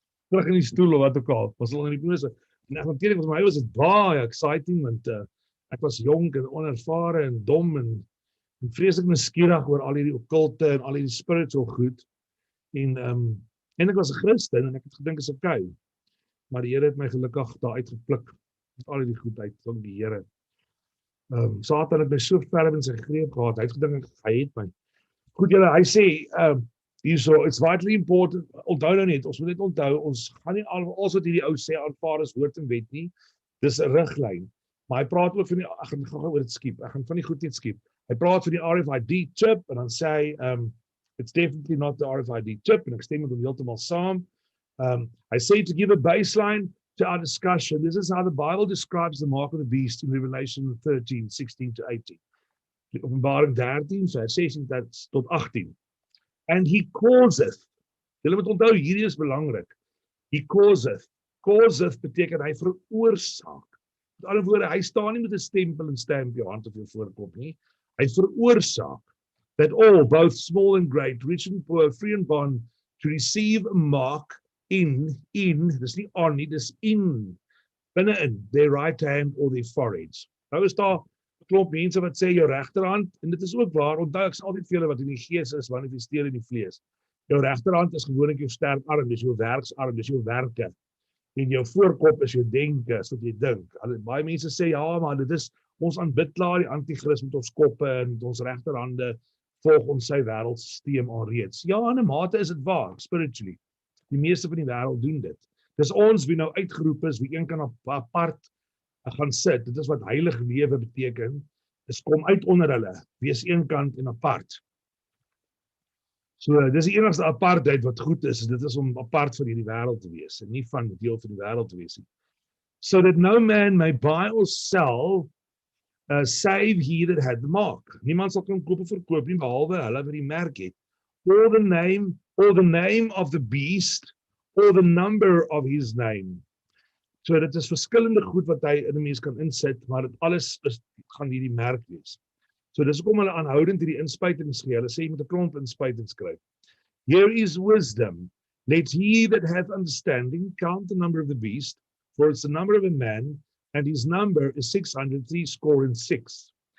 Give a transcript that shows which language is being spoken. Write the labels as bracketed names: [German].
[Afrikaans] Terug in die stoel of wat ook al, was hulle in die hypnose. En ek natuurlik, vir my was dit baie exciting, want ek was jonk en onervare en dom en vreeslik nuuskierig oor al hierdie okkulte en al hierdie spiritual goed. En ek was 'n Christen en ek het gedink is okay. Maar die Here het my gelukkig daar uitgepluk met al hierdie goed uit, dank die Here. Satan het my so ver in sy greep gehad, hy het gedink hy het my. Goed julle, hy sê hierso, [English] it's vitally important, [Afrikaans] onthou nou net, ons moet net onthou, ons gaan nie alles wat hierdie ou sê aanvaar as woord en wet nie, dis 'n riglyn. Maar hy praat ook van die, ek gaan gou oor dit skiep, ek gaan van die goed net skiep. Hy praat van die RFID chip, en dan sê hy, [English] it's definitely not the RFID chip, [Afrikaans] en ek stem met hom heeltemal saam. [English] I say to give a baseline to our discussion, this is how the Bible describes the mark of the beast in Revelation 13, 16 to 18. [Afrikaans] Openbaring 13, vers 16 tot 18. [English] And he causeth, [Afrikaans] julle moet onthou, hierdie is belangrik. [English] He causeth [Afrikaans] beteken hy veroorsaak. Met ander woorde, hy staan nie met 'n stempel en stamp jou hand op jou voorkop nie. Hy veroorsaak [English] that all, both small and great, rich and poor, free and bond, to receive a mark in, [Afrikaans] dis nie on nie, dis in, binne-in, [English] their right hand or their foreheads. [Afrikaans] Nou is daar 'n klomp mense wat sê jou regterhand, en dit is ook waar, onthou ek sê altyd vir julle wat in die gees is, manifesteer in die vlees. Jou regterhand is gewoonlik jou sterk arm, dis jou werksarm, dis jou werke. En jou voorkop is jou denke, is wat jy dink. Baie mense sê, ja, maar dit is, ons aanbid klaar die anti-kris met ons koppe en met ons regterhande, volg ons sy wêreldsysteem alreeds. Ja, in 'n mate is dit waar, spiritually. Die meeste van die wêreld doen dit. Dis ons wie nou uitgeroep is, wie een kan apart gaan sit. Dit is wat heilige lewe beteken. Dis kom uit onder hulle, wees eenkant en apart. So, dis die enigste apartheid wat goed is, dit is om apart van hierdie wêreld te wees, en nie van deel van die wêreld te wees nie. [English] So that no man may buy or sell, save he that had the mark. [Afrikaans] Niemand sal kan koop of verkoop nie, behalwe hulle wat die merk het. [English] Or the name of the beast, or the number of his name. [Afrikaans] So dit is verskillende goed wat hy in 'n mens kan insit, maar dit alles gaan hierdie merk wees. So dis hoekom hulle aanhoudend hierdie inspuitings gee. Hulle sê jy moet 'n klomp inspuitings kry. [English] Here is wisdom. Let he that hath understanding count the number of the beast, for it's the number of a man, and his number is 666.